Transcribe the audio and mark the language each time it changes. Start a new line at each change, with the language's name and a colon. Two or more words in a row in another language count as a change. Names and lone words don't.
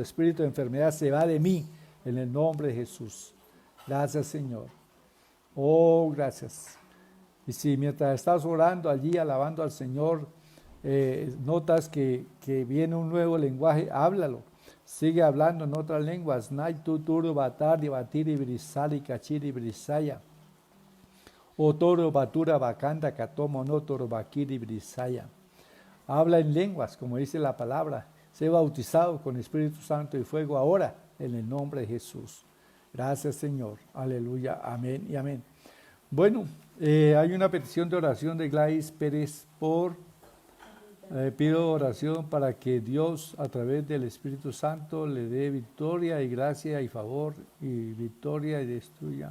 Spanish: Espíritu de enfermedad se va de mí, en el nombre de Jesús. Gracias, Señor. Oh, gracias. Y si mientras estás orando allí, alabando al Señor, notas que viene un nuevo lenguaje, háblalo. Sigue hablando en otras lenguas. Naitu, turu, batari, batiri, brisali, kachiri, brisaya. O toro, batura, bacanda, katomo, no toro, bakiri, brisaya. Habla en lenguas, como dice la palabra. Sé bautizado con Espíritu Santo y fuego ahora, en el nombre de Jesús. Gracias, Señor. Aleluya. Amén y amén. Bueno, hay una petición de oración de Gladys Pérez pido oración para que Dios, a través del Espíritu Santo, le dé victoria y gracia y favor, y victoria y destruya.